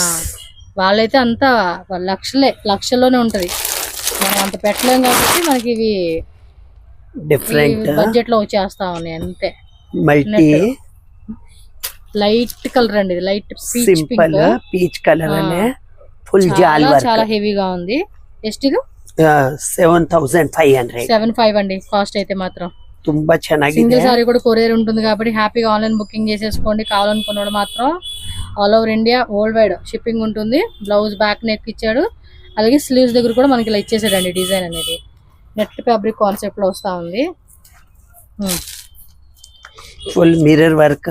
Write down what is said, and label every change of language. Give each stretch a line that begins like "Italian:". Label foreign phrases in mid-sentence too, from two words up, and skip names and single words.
Telugu: వాళ్ళైతే అంతా లక్షల్లోనే ఉంటది, మనం అంత పెట్టలేం కాబట్టి మనకి ఇవి డిఫరెంట్ బడ్జెట్ లో వచ్చేస్తా ఉన్నాయి అంతే. మల్టీ
English: light colour
Telugu: అండి, ఇది లైట్
English: simple peach colour
Telugu: అనే ఫుల్ జాల్ వర్క్. చాలా హెవీగా ఉంది.
Kannada: ಎಷ್ಟು ಇದು?
Telugu: 7500. 75 అండి కాస్ట్ అయితే మాత్రం.
Kannada: ತುಂಬಾ ಚೆನ್ನಾಗಿದೆ.
English: single saree
Telugu: కూడా కొరియర్ ఉంటుంది కాబట్టి హ్యాపీగా
English: online booking
Telugu: చేసేసుకోండి. కావాలనుకున్నవాడు మాత్రం
English: all over India world wide shipping
Telugu: ఉంటుంది.
English: blouse back neck
Telugu: ఇచ్చాడు, అలాగే స్లీవ్స్ దగ్గర కూడా మనకి ఇలా ఇచ్చేసాడండి డిజైన్ అనేది.
English: net fabric concept
Telugu: లో వస్తా ఉంది.
English: full mirror work.